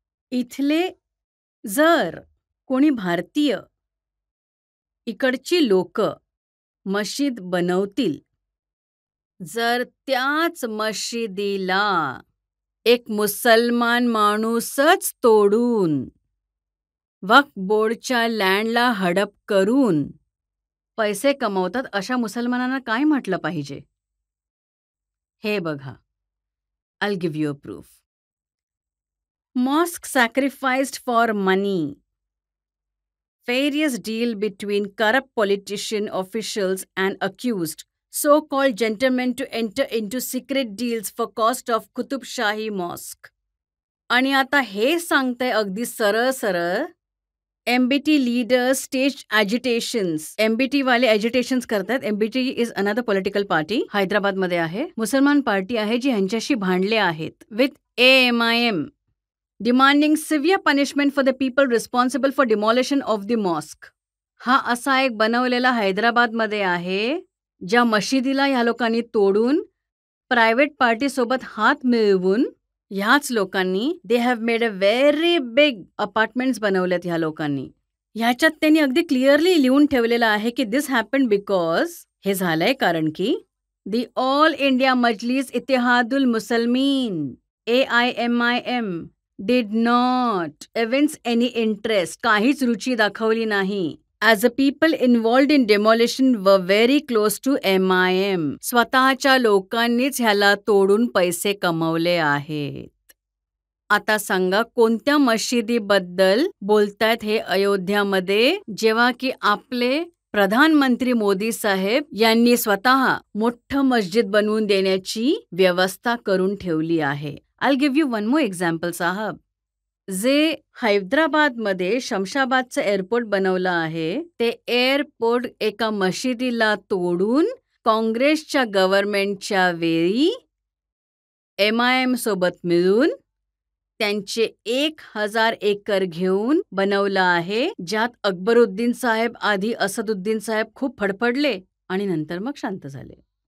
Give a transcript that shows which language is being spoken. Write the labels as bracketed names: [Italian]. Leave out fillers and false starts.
[Marathi] इथले जर कोणी भारतीय इकडची लोक मस्जिद बनवतील, जर त्याच मशिदीला एक मुसलमान माणूसच तोडून वक्फ बोर्डच्या लँडला हडप करून पैसे कमवतात, अशा मुसलमानांना काय म्हटलं पाहिजे? हे बघा, [English] I give you a proof. Mosque sacrificed for money. Various deal between corrupt politician officials and accused so-called gentlemen to enter into secret deals for cost of Qutub Shahi Mosque. [Marathi] आणि आता हे सांगतंय अगदी सरळ सरळ, [English] MBT leaders staged agitations. [Marathi] MBT वाले ॲजिटेशन्स करतात. [English] MBT is another political party, [Marathi] हैदराबादमध्ये आहे. मुसलमान पार्टी आहे जी ह्यांच्याशी भांडले आहेत [English] With AMIM, demanding severe punishment for the people responsible for demolition of the mosque. [Marathi] हा असा एक बनवलेला हैदराबादमध्ये आहे, ज्या मशिदीला ह्या लोकांनी तोडून प्रायव्हेट पार्टीसोबत हात मिळवून ह्याच लोकांनी [English] they have made a very big apartments [Marathi] बनवल्यात ह्या लोकांनी. ह्याच्यात त्यांनी अगदी क्लिअरली लिहून ठेवलेलं आहे की [English] this happen because, [Marathi] हे झालंय कारण की the all India Majlis Ittehadul Muslimeen AIMIM [English] did not evince any interest, [Marathi] काहीच रुची दाखवली नाही. [English] As the people involved in demolition were very close to MIM. [Marathi] स्वतःच्या लोकांनीच ह्याला तोडून पैसे कमवले आहेत. आता सांगा कोणत्या मशिदीबद्दल बोलतायत हे अयोध्यामध्ये, जेव्हा की आपले प्रधानमंत्री मोदी साहेब यांनी स्वतः मोठं मस्जिद बनवून देण्याची व्यवस्था करून ठेवली आहे. [English] I'll give you one more example, साहब. [Marathi] जे हैदराबादमध्ये शमशाबादचं एअरपोर्ट बनवलं आहे, ते एअरपोर्ट एका मशिदीला तोडून काँग्रेसच्या गव्हर्नमेंटच्या वेळी MIM सोबत मिळून त्यांचे 1000 एकर घेऊन बनवलं आहे, ज्यात अकबरुद्दीन साहेब आधी असदुद्दीन साहेब खूप फडफडले आणि नंतर मग शांत झाले.